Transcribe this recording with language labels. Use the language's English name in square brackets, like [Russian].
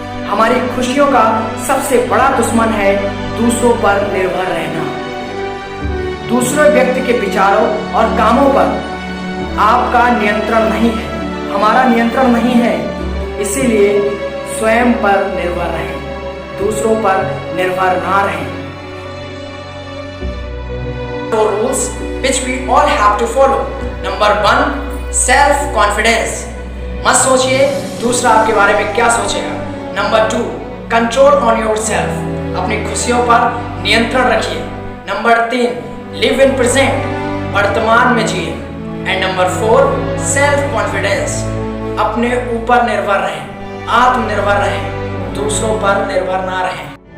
[Hindi] हमारी खुशियों का सबसे बड़ा दुश्मन है दूसरों पर निर्भर रहना। दूसरे व्यक्ति के विचारों और कामों पर आपका नियंत्रण नहीं है, हमारा नियंत्रण नहीं है। इसीलिए स्वयं पर निर्भर रहें, दूसरों पर निर्भर ना रहें। [English] Four rules which we all have to follow. Number 1, self confidence. [Hindi] मत सोचिए दूसरा आपके बारे में क्या सोचेगा। Number 2, [English] Control on yourself. [Hindi] अपनी खुशियों पर नियंत्रण रखिए। Number 3, [English] Live in present. [Hindi] वर्तमान में जिए। And number 4, self confidence. अपने ऊपर निर्भर रहें, आत्मनिर्भर रहें, दूसरों पर निर्भर ना रहें।